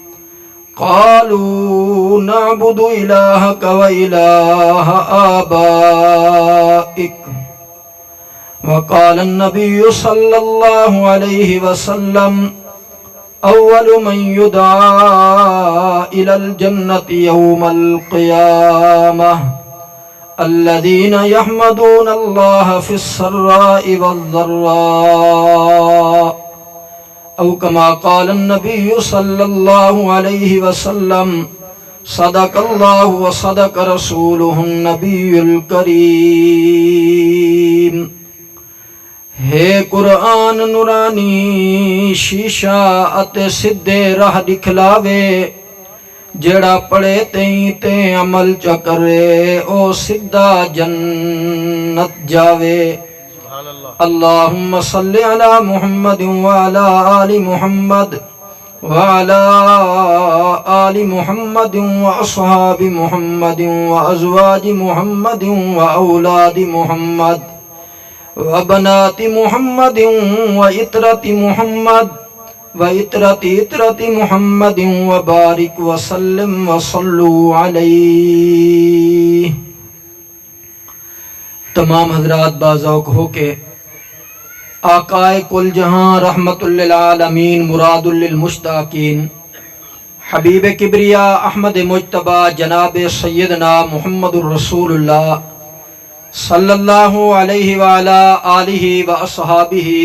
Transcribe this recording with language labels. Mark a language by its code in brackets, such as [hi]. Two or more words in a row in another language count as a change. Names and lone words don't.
[ar] قالوا نعبد إلهك وإله آبائك وقال النبي صلى الله عليه وسلم أول من يدعى إلى الجنة يوم القيامة الذين يحمدون الله في السراء والضراء أو كما قال النبي صلى الله عليه وسلم صدق الله وصدق رسوله النبي [pa] الكريم ہے قرآن نورانی شیشہ اتے سدھے راہ دکھلاوے جڑا پڑھے تے عمل چکرے او سدھا جنت جاوے اللہم [ar] صلی علی محمد وعلی آل محمد وعلی آل محمد واصحاب محمد وازواج محمد واولاد محمد وبنات محمد وإطرة محمد وإطرة محمد وبارك وسلم وصلوا علیہ۔ [ur] تمام حضرات باذوق ہو کے آقائے کل جہاں رحمت للعالمین مراد للمشتاقین حبیب کبریا احمد مجتبی جناب سیدنا محمد الرسول اللہ [ar] صلی اللہ علیہ وعلا آلہ واصحابہ